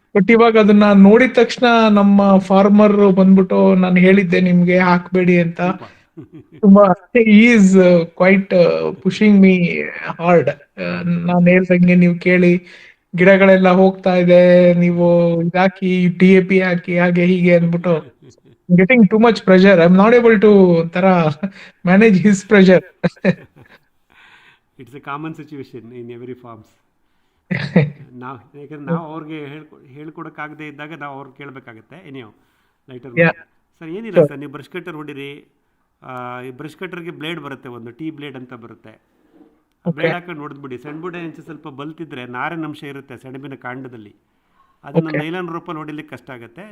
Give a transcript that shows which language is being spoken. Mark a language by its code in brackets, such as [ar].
[kn] But ಇವಾಗ ಅದನ್ನ ನೋಡಿದ ತಕ್ಷಣ ನಮ್ಮ ಫಾರ್ಮರ್ ಬಂದ್ಬಿಟ್ಟು ನಾನು ಹೇಳಿದ್ದೆ ನಿಮ್ಗೆ ಹಾಕ್ಬೇಡಿ ಅಂತ. [en] ತುಂಬಾ is quite pushing me hard. [kn] ನಾನು ಹೇಳ್ದಂಗೆ ನೀವು ಕೇಳಿ ಗಿಡಗಳೆಲ್ಲ ಹೋಗ್ತಾ ಇದೆ, ನೀವು ಇದಾಕಿ DAP ಹಾಕಿ ಹಾಗೆ ಹೀಗೆ ಅಂದ್ಬಿಟ್ಟು [en] getting too much pressure. I'm not able to manage his pressure. It's a common situation in every farms. [kn] ಯಾಕಂದ್ರೆ ನಾವು ಅವ್ರಿಗೆ ಹೇಳ್ಕೊಡಕ್ಕಾಗದೇ ಇದ್ದಾಗ ನಾವು ಅವ್ರಿಗೆ ಕೇಳಬೇಕಾಗತ್ತೆ. ಏನಿಯೋ ಲೈಟರ್ ಸರ್ ಏನಿಲ್ಲ ಸರ್, ನೀವು ಬ್ರಷ್ ಕಟ್ಟರ್ ಹೊಡಿರಿ. ಈ ಬ್ರಷ್ ಕಟ್ಟರ್ಗೆ ಬ್ಲೇಡ್ ಬರುತ್ತೆ, ಒಂದು ಟೀ ಬ್ಲೇಡ್ ಅಂತ ಬರುತ್ತೆ. ಬ್ಲೇಡ್ ಹಾಕೊಂಡು ಹೊಡೆದ್ಬಿಡಿ. ಸೆಣಬು ಡಯಾಂಚ ಸ್ವಲ್ಪ ಬಲ್ತಿದ್ರೆ ನಾರಿನ ಅಂಶ ಇರುತ್ತೆ ಸೆಣಬಿನ ಕಾಂಡದಲ್ಲಿ, ಅದನ್ನು ನೈಲಾನ್ ರೂಪಲ್ಲಿ ಹೊಡಿಲಿಕ್ಕೆ ಕಷ್ಟ ಆಗುತ್ತೆ.